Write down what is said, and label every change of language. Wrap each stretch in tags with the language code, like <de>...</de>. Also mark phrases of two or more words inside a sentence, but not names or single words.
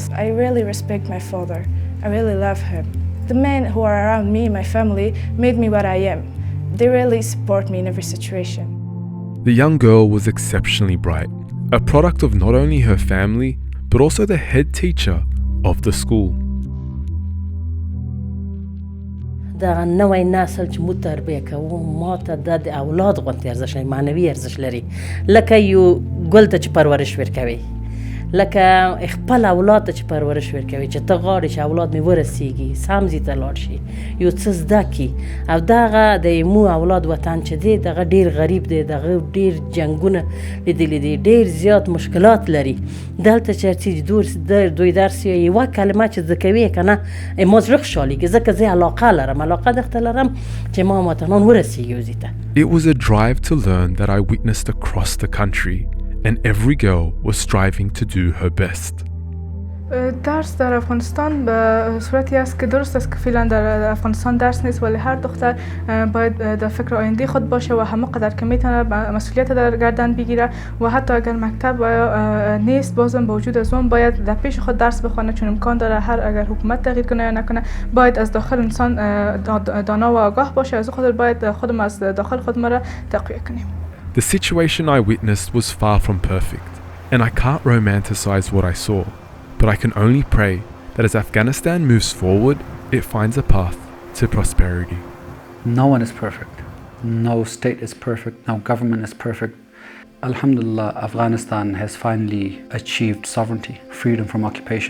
<en>Yes, I really respect my father. I really love him. The men who are around me, my family, made me what I am. They really support me in every situation. The young girl was exceptionally bright, a product of not only her family, but also the head teacher of the school.</en> <ps>دا نوې نسل چې مو تربیه کوو ما ته د اولاد غوندې ارزښت لري، معنوي ارزښت لري، لکه یو ګل ته چې پرورش ورکوي، لکه خپل اولاد ته چې پرورش ورکوي، چې ته غواړې چې اولاد مې ورسیږي، سمځي ته لاړ شي، یو څه زده کړي. او دغه د مو اولاد وطن چې دی دغه ډېر غریب دی، دغه ډېر جنګونه لیدلي دي، ډېر زیات مشکلات لري. دلته چې دوی درس یوه کلمه چې زده کوي که نه ما زړه خوشحالېږي، ځکه زه علاقه لرم، علاقه درته لرم چې ما وطنان ورسیږي وزي ته.</ps> <en>It was a drive to learn that I witnessed across the country, and every girl was striving to do her best.</en> <fa>درس در افغانستان به صورتی است که درست است که فعلا در افغانستان درس نیست، ولی هر دختر باید در فکر آینده خود باشه و همه قدر که میتونه مسئولیت در گردن بگیره و حتی اگر مکتب نیست بازم با وجود از اون باید در پیش خود درس بخونه، چون امکان داره هر اگر حکومت تغییر کنه یا نکنه باید از داخل انسان دانا و آگاه باشه. از خود باید خودم از داخل خود را تقویت کنیم.</fa> <en>The situation I witnessed was far from perfect, and I can't romanticize what I saw, but I can only pray that as Afghanistan moves forward, it finds a path to prosperity. No one is perfect. No state is perfect. No government is perfect. Alhamdulillah, Afghanistan has finally achieved sovereignty, freedom from occupation.</en>